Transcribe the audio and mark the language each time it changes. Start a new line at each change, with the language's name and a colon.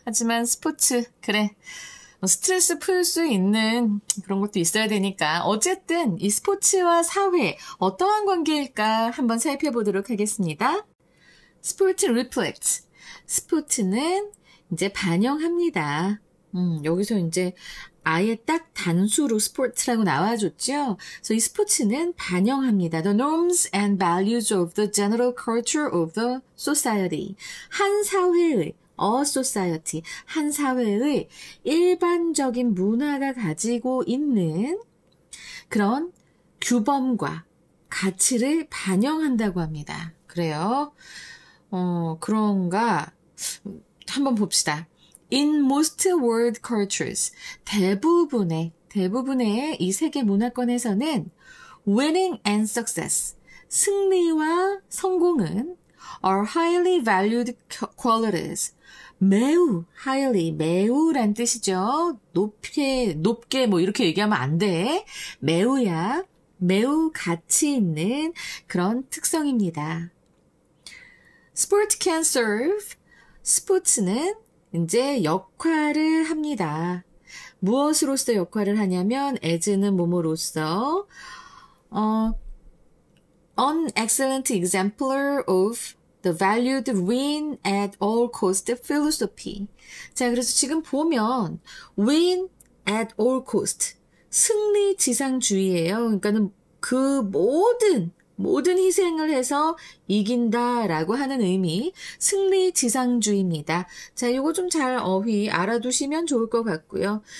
Korean: 하지만 스포츠, 그래. 스트레스 풀 수 있는 그런 것도 있어야 되니까 어쨌든 이 스포츠와 사회 어떠한 관계일까 한번 살펴보도록 하겠습니다. 스포츠 reflect. 스포츠는 이제 반영합니다. 여기서 이제 아예 딱 단수로 스포츠라고 나와줬죠. 그래서 이 스포츠는 반영합니다.
English: The norms and values of the general culture of the society.
Korean: 한 사회의
English: A society,
Korean: 한 사회의 일반적인 문화가 가지고 있는 그런 규범과 가치를 반영한다고 합니다. 그래요. 그런가? 한번 봅시다.
English: In most world cultures,
Korean: 대부분의 이 세계 문화권에서는
English: winning and success,
Korean: 승리와 성공은
English: are highly valued qualities.
Korean: 매우, highly, 매우란 뜻이죠. 높게 뭐 이렇게 얘기하면 안 돼. 매우야, 매우 가치 있는 그런 특성입니다.
English: Sport can serve.
Korean: 스포츠는 이제 역할을 합니다. 무엇으로서 역할을 하냐면, as는 뭐뭐로서,
English: an excellent exemplar of The valued win at all cost philosophy.
Korean: 자, 그래서 지금 보면
English: win at all cost.
Korean: 승리 지상주의예요. 그러니까는 그 모든 희생을 해서 이긴다라고 하는 의미. 승리 지상주의입니다. 자, 이거 좀 잘 어휘 알아두시면 좋을 것 같고요.